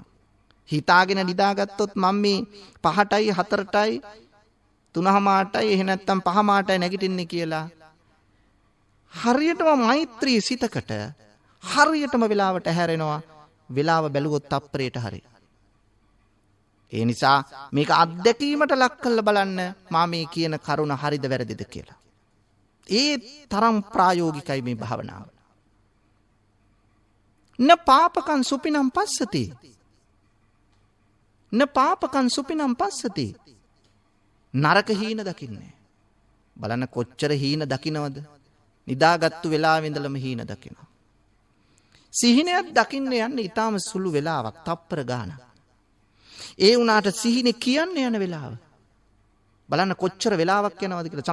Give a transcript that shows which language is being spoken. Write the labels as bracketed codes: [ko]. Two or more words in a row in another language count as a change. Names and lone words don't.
[si] හිතාගෙන නිදාගත්තොත් මම මේ 5ටයි 4ටයි 3:00ටයි එහෙ නැත්නම් 5:00ටයි නැගිටින්නේ කියලා හරියටම මෛත්‍රී සිතකට හරියටම වෙලාවට හැරෙනවා. වෙලාව බැලුවොත් තප්පරයට හරිය. ඒ නිසා මේක අත්දැකීමට ලක් කරලා බලන්න මා මේ කියන කරුණ හරිද වැරදිද කියලා. ඒ තරම් ප්‍රායෝගිකයි මේ භාවනාව. [pi] න පාපකං සුපිනම් පස්සති. න පාපකං සුපිනම් පස්සති. [si] නරක හීන දකින්නේ. බලන්න කොච්චර හීන දකින්නවද? නිදාගත්තු වෙලාවෙ ඉඳලම හීන දකිනවා. සිහිනයක් දකින්න යන්නේ ඊටාම සුළු වෙලාවක්, තප්පර ගානක්. ඒ වුණාට සිහිනේ කියන්න යන වෙලාව බලන්න කොච්චර වෙලාවක් යනවද කියලා.